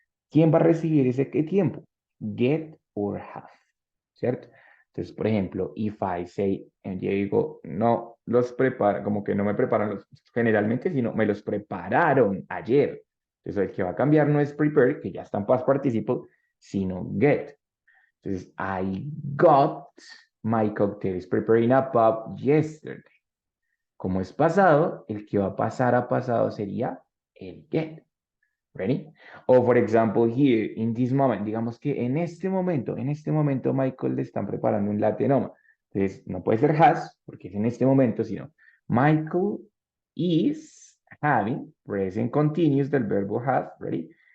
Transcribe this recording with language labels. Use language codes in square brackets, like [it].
[es] ¿Quién va a recibir ese qué tiempo? [en] Get or have, [es] ¿cierto? Entonces, por ejemplo, if I say, yo digo, no los prepara, como que no me preparan los, generalmente, sino me los prepararon ayer. Entonces, el que va a cambiar no es prepare, que ya está en past participle, sino get. [en] Entonces, I got my cocktails preparing a pub yesterday. [es] Como es pasado, el que va a pasar a pasado sería el get. [en] Ready? [es] O, [en] for example, here, in this moment, [es] digamos que en este momento, Michael le están preparando un latte Noma. Entonces, no puede ser has, porque es en este momento, sino Michael [en] is having, [es] present continuous del verbo have, ready?